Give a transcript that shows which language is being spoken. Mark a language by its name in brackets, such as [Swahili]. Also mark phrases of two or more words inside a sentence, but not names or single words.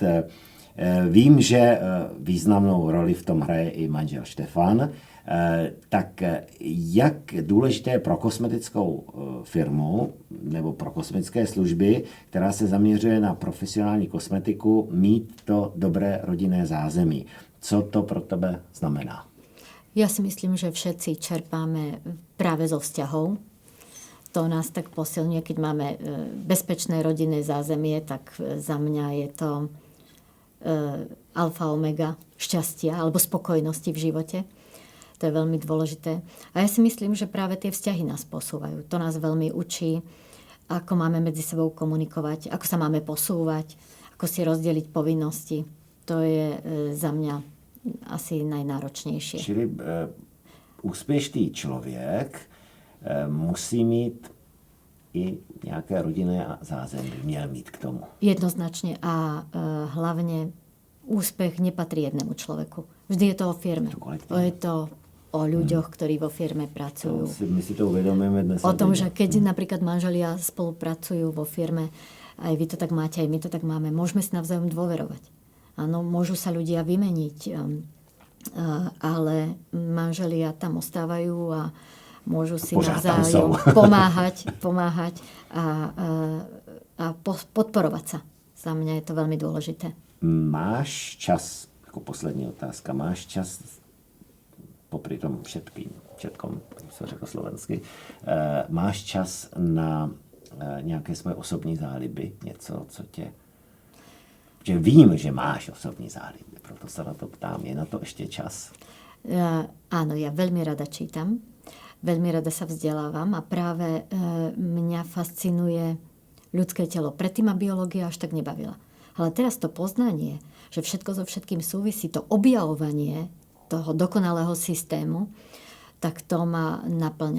[Czech] Vím, že významnou roli v tom hraje i manžel Štefan. Tak jak důležité je pro kosmetickou firmu nebo pro kosmetické služby, která se zaměřuje na profesionální kosmetiku, mít to dobré rodinné zázemí? Co to pro tebe znamená? [Slovak] Ja si myslím, že všetci čerpáme práve zo vzťahov. To nás tak posilňuje, keď máme bezpečné rodinné zázemie, tak za mňa je to alfa omega šťastia alebo spokojnosti v živote. To je veľmi dôležité. A ja si myslím, že práve tie vzťahy nás posúvajú. To nás veľmi učí, ako máme medzi sebou komunikovať, ako sa máme posúvať, ako si rozdeliť povinnosti. To je za mňa asi najnáročnejšie. [Czech] Čili úspěšný člověk musí mít i nějaké rodinné zázemí, měl mít k tomu. [Slovak] Jednoznačne a hlavne úspech nepatrí jednému človeku. Vždy je to o firme. Je to o ľuďoch, ktorí vo firme pracujú. My si to uvedomujeme dnes. O tom, že keď napríklad manželia spolupracujú vo firme, aj vy to tak máte, aj my to tak máme, môžeme si navzájom dôverovať. Áno, môžu sa ľudia vymeniť, ale manželia tam ostávajú a môžu si navzájom pomáhať a podporovať sa. Za mňa je to veľmi dôležité. [Czech] Máš čas, jako poslední otázka, máš čas [Slovak] popri tom všetkom, [Czech] co řekl slovensky, máš čas na nějaké svoje osobní záliby, něco, co tě... Že vím, že máš osobní záliby, proto sa na to ptám. [Slovak] Je na to ešte čas? Áno, ja veľmi rada čítam, veľmi rada sa vzdelávam a práve mňa fascinuje ľudské telo. Predtým ma biológia až tak nebavila. Ale teraz to poznanie, že všetko so všetkým súvisí, to objavovanie toho dokonalého systému, tak to ma naplňa.